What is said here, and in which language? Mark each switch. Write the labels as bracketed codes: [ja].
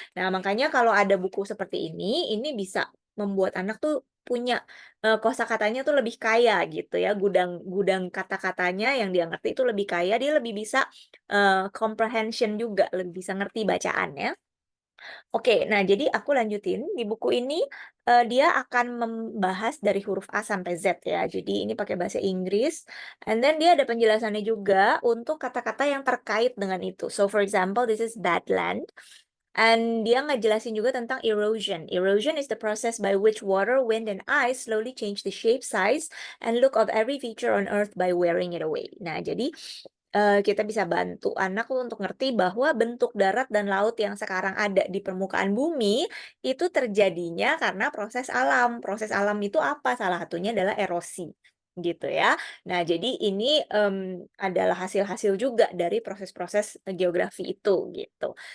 [id] Nah, makanya kalau ada buku seperti ini bisa membuat anak tuh punya kosakatanya tuh lebih kaya gitu ya, gudang gudang kata-katanya yang dia ngerti itu lebih kaya, dia lebih bisa, comprehension juga, lebih bisa ngerti bacaan ya. Oke, nah jadi aku lanjutin, di buku ini, dia akan membahas dari huruf A sampai Z ya, jadi ini pakai bahasa Inggris, [en] and then [id] dia ada penjelasannya juga untuk kata-kata yang terkait dengan itu. [en] So for example, this is Badland. And [id] dia ngejelasin juga tentang [en] erosion. Erosion is the process by which water, wind, and ice slowly change the shape, size, and look of every feature on Earth by wearing it away. [id] Nah, jadi kita bisa bantu anak untuk ngerti bahwa bentuk darat dan laut yang sekarang ada di permukaan bumi itu terjadinya karena proses alam. Proses alam itu apa? Salah satunya adalah erosi, gitu ya. Nah, jadi ini, adalah hasil-hasil juga dari proses-proses, geografi itu, gitu.